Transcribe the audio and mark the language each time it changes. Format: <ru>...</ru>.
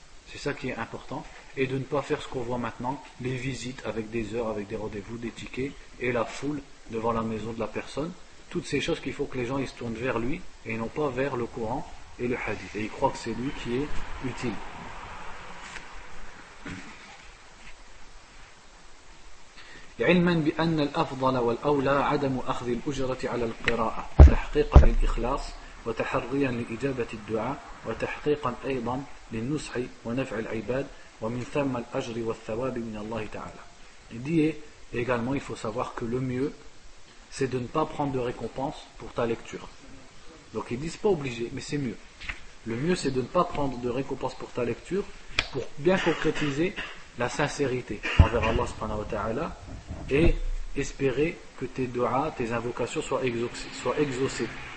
<fr>C'est ça qui est important, et de ne pas faire ce qu'on voit maintenant, les visites avec des heures, avec des rendez-vous, des tickets, et la foule devant la maison de la personne. Toutes ces choses qu'il faut que les gens ils se tournent vers lui, et non pas vers le Coran et le hadith, et il croit que c'est lui qui est utile.</fr> <ar>علما بأن الأفضل والأولى عدم أخذ الأجرة على القراءة تحقيقا للإخلاص وتحريا لإجابة الدعاء وتحقيقا أيضا للنصح ونفع العباد ومن ثم الأجر والثواب من الله تعالى.</ar> <fr>Il dit également, il faut savoir que le mieux, c'est de ne pas prendre de récompense pour ta lecture. Donc il dit, c'est pas obligé, mais c'est mieux. Le mieux, c'est de ne pas prendre de récompense pour ta lecture, pour bien concrétiser la sincérité envers Allah subhanahu wa ta'ala et espérer que tes du'as, tes invocations soient exaucées.</fr>